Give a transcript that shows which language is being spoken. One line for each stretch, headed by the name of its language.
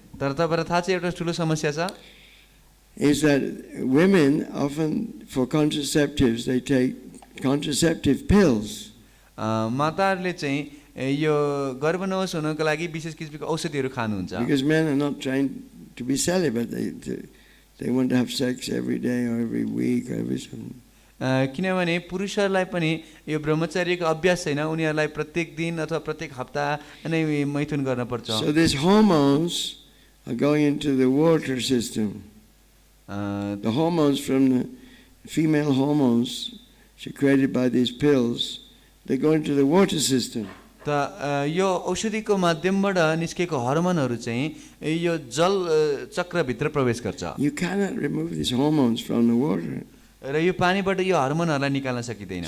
Nepali: तर तपाईँलाई थाहा छ एउटा ठुलो समस्या छ.
English: Is that women often, for contraceptives, they take contraceptive pills.
Nepali: माताहरूले चाहिँ यो गर्भनवश हुनको लागि विशेष किसिमको औषधिहरू खानुहुन्छ.
English: Because men are not trained to be celibate. They want to have sex every day or every week or every something.
Nepali: किनभने पुरुषहरूलाई पनि यो ब्रह्मचर्यको अभ्यास छैन. उनीहरूलाई प्रत्येक दिन अथवा प्रत्येक हप्ता नै मैथुन गर्न पर्छ.
English: So these hormones are going into the water system. The hormones from the female hormones secreted by these pills, they go into the water system.
Nepali: त यो औषधिको माध्यमबाट निस्केको हर्मोनहरू चाहिँ यो जल चक्रभित्र प्रवेश गर्छ.
English: You cannot remove these hormones from the water.
Nepali: र यो पानीबाट यो हर्मोनहरूलाई निकाल्न सकिँदैन.